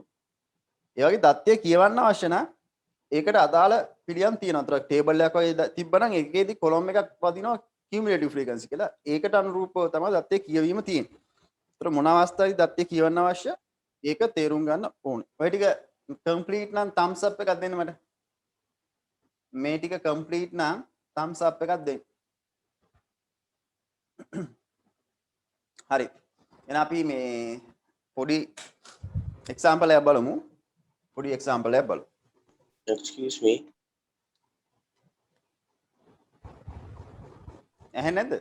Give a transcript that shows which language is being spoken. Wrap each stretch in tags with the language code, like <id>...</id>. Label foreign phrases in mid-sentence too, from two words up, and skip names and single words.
<si>ඒ වගේ දත්තය කියවන්න අවශ්‍ය නම් ඒකට අදාළ පිළියම් තියෙනවා. අතර ටේබල් එකක් වගේ තිබ්බනම් ඒකේදී කොලම් එකක් වදිනවා</si> <en>cumulative frequency</en> <si>කියලා. ඒකට අනුරූපව තමයි දත්තය කියවීම තියෙන්නේ. අතර මොන අවස්ථාවේදී දත්තය කියවන්න අවශ්‍ය? ඒක තේරුම් ගන්න ඕනේ. ඔය ටික complete නම්</si> <en>thumbs up</en> <si>එකක් දෙන්න මට. මේ ටික complete නම්</si> <en>thumbs up</en> <si>එකක් දෙන්න. හරි. එහෙනම් අපි මේ පොඩි example එකක් බලමු. පොඩි example එකක් බලමු.</si> <en>Excuse me.</en> <si>ඇහෙන්නේ නැද්ද?</si>